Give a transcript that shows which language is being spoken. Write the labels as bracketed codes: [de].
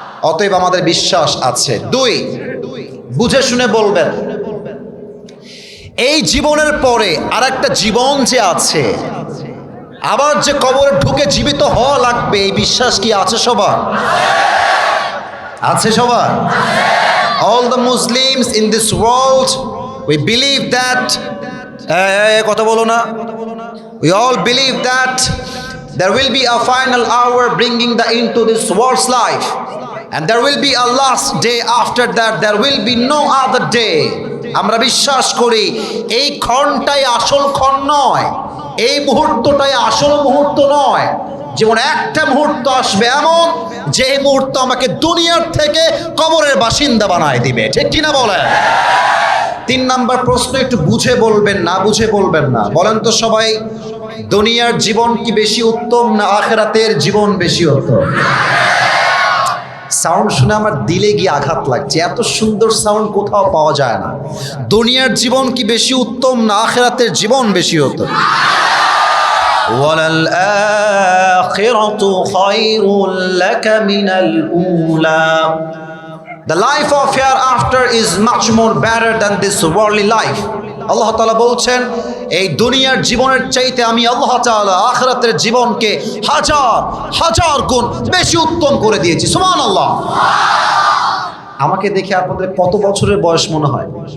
[bn] অতএব আমাদের বিশ্বাস আছে। 2, বুঝে শুনে বলবেন, এই জীবনের পরে আর একটা জীবন যে আছে, আবার যে কবরে ঢুকে জীবিত হওয়া লাগবে, এই বিশ্বাস কি আছে সবার? আছে সবার? [en] All the Muslims in this world, we believe that [bn] কথা বলো না, [en] we all believe that there will be a final hour bringing the end to this world's life, and there will be a last day after that, there will be no other day. [bn] আমরা বিশ্বাস করি এই ক্ষণটাই আসল ক্ষণ নয়, এই মুহূর্তটাই আসল মুহূর্ত নয়। যেমন একটা মুহূর্ত আসবে এমন, যে মুহূর্ত আমাকে দুনিয়ার থেকে কবরের বাসিন্দা বানায় দিবে, ঠিক কিনা বলেন? 3 নাম্বার প্রশ্ন, একটু বুঝে বলবেন, না বুঝে বলবেন না। বলেন তো সবাই, দুনিয়ার জীবন কি বেশি উত্তম না আখিরাতের জীবন বেশি উত্তম? সাউন্ড শুনে আমার দিলে গিয়ে আঘাত লাগছে, এত সুন্দর সাউন্ড কোথাও পাওয়া যায় না। দুনিয়ার জীবন কি বেশি উত্তম না আখিরাতের জীবন বেশি উত্তম? [ar] ওয়ালাল আখিরাতু খায়রুল লাকা মিনাল উলা। [en] The life of hereafter is much more better than this worldly life. [bn] আল্লাহ তাআলা বলছেন, এই দুনিয়ার জীবনের চাইতে আমি আল্লাহ তাআলা আখিরাতের জীবনকে হাজার হাজার গুণ বেশি উত্তম করে দিয়েছি। সুবহানাল্লাহ। আমাকে দেখে আপনাদের কত বছরের বয়স মনে হয়?